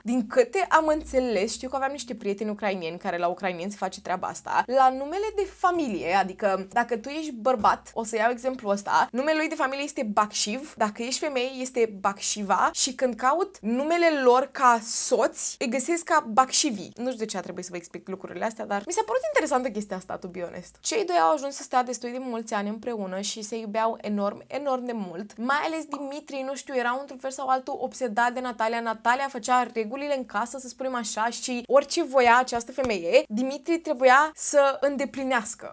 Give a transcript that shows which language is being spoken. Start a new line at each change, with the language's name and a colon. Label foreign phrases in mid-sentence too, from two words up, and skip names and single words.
Romanian: Din câte am înțeles, știu că aveam niște prieteni ucraineni care la ucraineni se face treaba asta, la numele de familie, adică dacă tu ești bărbat, o să iau exemplul ăsta, numele lui de familie este Bakșiv, dacă ești femeie este Bakșiva și când caut numele lor ca soți, îi găsesc ca Bakșivi. Nu știu de ce a trebuit să vă explic lucrurile astea, dar mi s-a părut interesantă chestia asta,
English: to be honest.
Romanian: Cei doi au ajuns să stea destul de mulți ani împreună și se iubeau enorm, enorm de mult. Mai ales Dimitri, nu știu, era într-un fel sau altul obsedat de Natalia. Natalia făcea regulile în casă, să spunem așa, și orice voia această femeie, Dimitri trebuia să îndeplinească.